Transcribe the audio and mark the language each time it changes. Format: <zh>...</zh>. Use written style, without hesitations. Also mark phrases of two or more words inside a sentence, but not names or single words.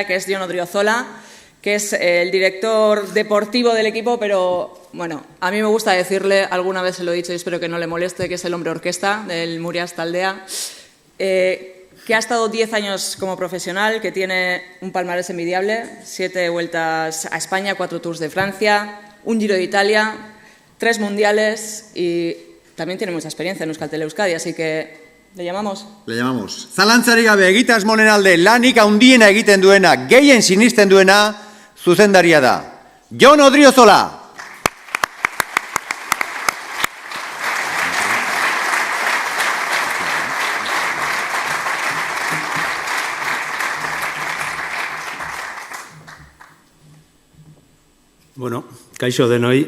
<es>que es Jon Odriozola, que es el director deportivo del equipo, pero bueno, a mí me gusta decirle, alguna vez se lo he dicho y espero que no le moleste, que es el hombre orquesta del Murias taldea, que ha estado 10 años como profesional, que tiene un palmarés envidiable, 7 vueltas a España, 4 Tours de Francia, un Giro de Italia, 3 mundiales y también tiene mucha experiencia en Euskaltel Euskadi, así que le llamamos. Le llamamos.</es> <eu>Zalantzarik gabe egitasmonen alde lanik handiena egiten duena, gehien sinisten duena, zuzendaria da. Jon Odriozola. Bueno, kaixo denoi.</eu>